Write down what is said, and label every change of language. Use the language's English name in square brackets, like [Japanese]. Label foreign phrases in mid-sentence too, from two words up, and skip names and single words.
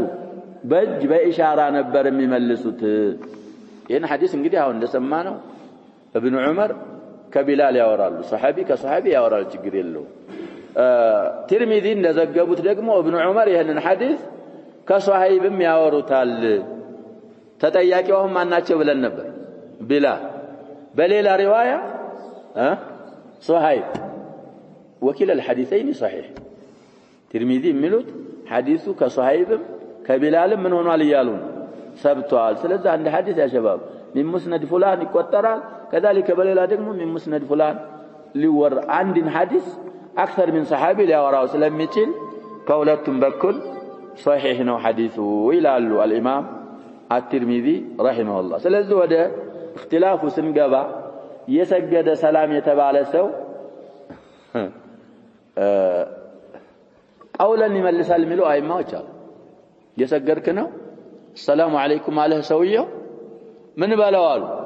[Amharic] በእጅ በኢሻራ ነበር የሚመልሱት። ይህን ሐዲስ እንግዲህ አሁን እንደሰማነው ኢብኑ ዑመር ከቢላል ያወራሉ፣ ሰሐቢ ከሰሐቢ ያወራል፣ ችግር የለው። ትርሚዚ እንደዘገቡት ደግሞ ኢብኑ ዑመር ይህንን ሐዲስ ከሱሐይብም ያወሩታል። ተጠያቂውም ማናቸው ብለን ነበር? ቢላል። በሌላ ሪዋያ ሱሐይብ። [Arabic] وكلا الحديثين صحيح። [Amharic] ትርሚዚ የሚሉት ሐዲሱ ከሱሐይብም ከቢላልም ምን ሆኗል እያሉ ሰብቷል። ስለዚህ አንድ ሐዲስ ያ ሸባብ [Arabic] من مسند فلان [Amharic] ይቆጠራል። كذلك በሌላ ደግሞ [Arabic] من مسند [Amharic] فلان ሊወር አንድን ሐዲስ [Arabic] أكثر من صحابي [Amharic] ሊያወራው ስለሚችል ከሁለቱም በኩል صحيح ነው ሐዲሱ ይላሉ [Arabic] الإمام الترمذي رحمه الله። [Amharic] ስለዚህ ወደ اختلافu ስንገባ የሰገደ ሰላም የተባለ ሰው ቀውለን ይመልሳል የሚሉ አይማዎች አሉ። የሰገድክ ነው ሰላም አለይኩም አለህ ሰውየው ምን በለዋሉ?